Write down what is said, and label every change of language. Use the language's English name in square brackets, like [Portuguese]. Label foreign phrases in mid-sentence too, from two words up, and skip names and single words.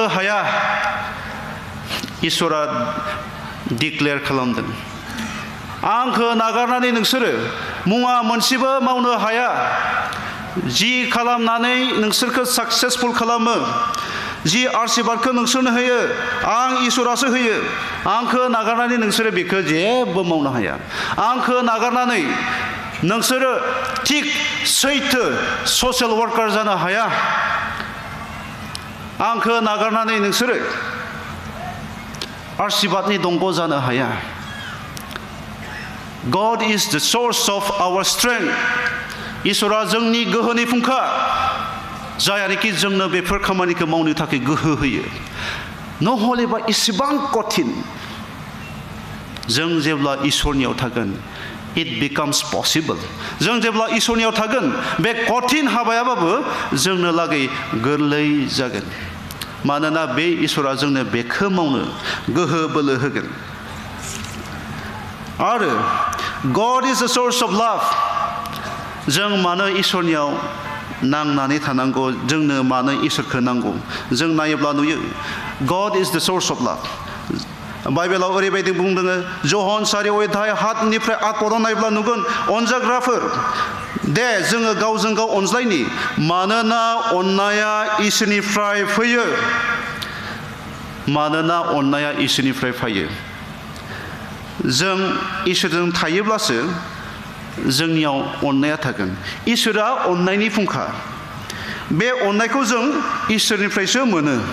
[Bodo] हाया इसोरा डिक्लेयार खालामदों आंखौ नागारनानै नोंसोरो मुङा मोनसेबो मावनो हाया जि खालामनानै नोंसोरखौ साक्सेसफुल खालामो जि आशीर्बादखौ नोंसोरनो होयो आं इसोरासो होयो आंखौ नागारनानै नोंसोरो बेखौ जेबो मावनो हाया आंखौ नागारनानै नोंसोरो थिग सैथो [English] social worker [Bodo] जानो हाया आंखौ नागारनानै नोंसोरो आशीर्बादनि दंग जानो हाया [English] God is the source of our strength [Bodo] इसोरा जोंनि गोहोनि फुंखा जायानोखि जोंनो बेफोर खामानिखौ मावनो थाखाय गोहो होयो नहलेबा इसेबां कठिन जों जेब्ला इसोरनियाव थागोन [English] it becomes possible [Bodo] जों जेब्ला इसोरनियाव थागोन बे कठिन हाबायाबाबो जोंनो लागै गोरलै जागोन मानोना बे इसोरा जोंनो बेखौ मावनो गोहो बोलो होगोन आरो [English] God is the source of love [Bodo] जों मानो इसोरनियाव नांनानै थानांगौ जोंनो मानो इसोरखौ नांगौ जों नायोब्ला नुयो [English] God is the source of love [Bodo] बाइबेलाव ओरैबायदि बुंदों जहन 4:7 पदाव नायब्ला नुगोन अनजाग्राफोर दे जोङो गावजों गाव अनज्लायनि मानोना अननाया इसोरनिफ्राय फैयो मानोना अननाया इसोरनिफ्राय फैयो जों इसोरजों थायोब्लासो जोंनियाव अननाया थागोन इसोरा अननायनि फुंखा बे अननायखौ जों इसोरनिफ्रायसो मोनो